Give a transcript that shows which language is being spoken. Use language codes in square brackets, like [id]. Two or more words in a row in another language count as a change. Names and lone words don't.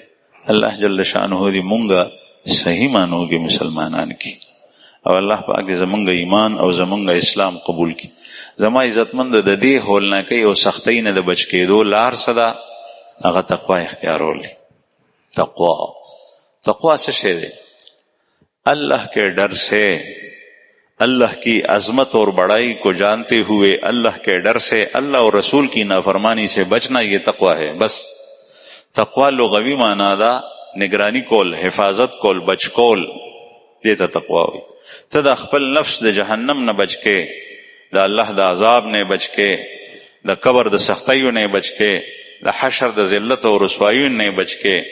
[ps] الله جل شانه دې مونږ صحیح معنو کې مسلمانان کی او الله پاک دې زمونږ ایمان او زمونږ اسلام قبول کی. زما عزتمند د دې هولناکۍ او سختۍ نه د بچ کېدو لار څه ده؟ هغه تقوا اختیارول دي. تقوا څه شی دی؟ [ur] اللہ کے ڈر سے، اللہ کی عظمت اور بڑائی کو جانتے ہوئے اللہ کے ڈر سے اللہ اور رسول کی نافرمانی سے بچنا، یہ تقوا ہے. [ps] بس تقوا لغوی معنی دا نگرانی کول، حفاظت کول، بچ کول، دیتا تقوا ہوئی. ته د خپل نفس د جهنم نه بچ کې، د الله د عذاب نه بچ کې، د قبر د سختیو نه بچ کې، د حشر د ذلت او رسواییو نه بچ کې.